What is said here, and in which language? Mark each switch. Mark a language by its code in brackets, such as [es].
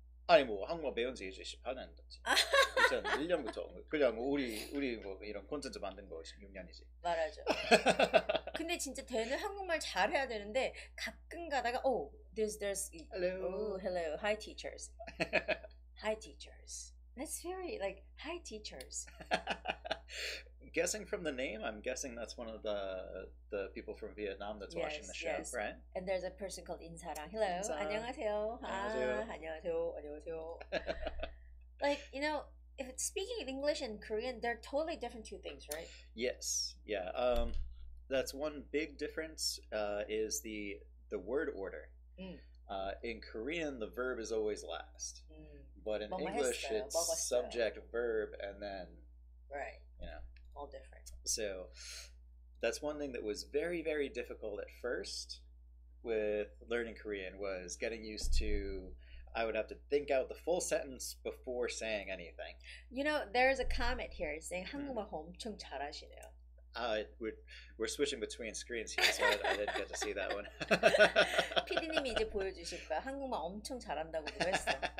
[ko] 아니 뭐 한국말 배운 지 이제 18년 됐지. 2001년부터 그냥 우리 뭐 이런 콘텐츠 만든 거 16년이지. 말하죠. 근데 진짜 댄은 한국말 잘해야 되는데 가끔 가다가 [en] there's hello. Hello, hi teachers. Hi teachers. That's very like hi teachers. Guessing from the name, I'm guessing that's one of the people from Vietnam that's watching the show, right? And there's a person called 인사랑. Hello, [ko] 안녕하세요. 안녕하세요. [en] Like, you know, if it's speaking in English and Korean, they're totally different two things, right? Yes, yeah. That's one big difference is the word order. In Korean, the verb is always last, but in English, it's subject, verb, and then you know. All different. So that's one thing that was very, very difficult at first with learning Korean was getting used to, I would have to think out the full sentence before saying anything. You know, there's a comment here saying [ko] 한국말 엄청 잘하시네요. [en] We're switching between screens here, so I didn't get to see that one. [ko] PD님이 이제 보여주실 거야. 한국말 엄청 잘한다고 그랬어.